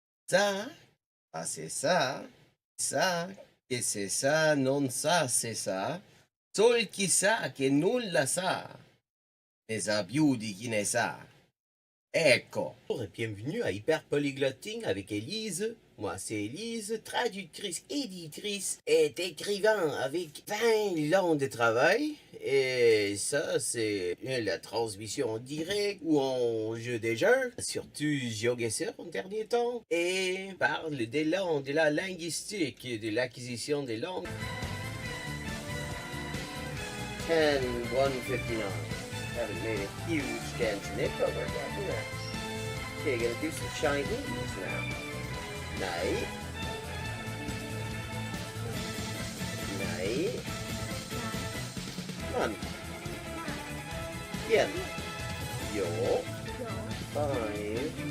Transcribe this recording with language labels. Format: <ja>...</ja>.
<fr>Ça, c'est ça, que c'est ça, non ça, c'est ça.</fr> <it>Sol chi sa che nulla sa, ne sa più di chi ne sa. Ecco.</it> <fr>Bonjour et bienvenue à Hyper Polyglotting avec Élise. Moi c'est Élise, traductrice, éditrice et écrivain avec 20 ans de travail. Et ça c'est la transmission en direct ou en jeu des jeux, surtout GeoGuessr en dernier temps. Et parle des langues, de la linguistique, de l'acquisition des langues. 10-159.</fr> <en>Haven't made a huge dent in it, but we're getting there. Okay, gonna do some Chinese now. Night. Night. Man. Bien. Yo. 5.</en>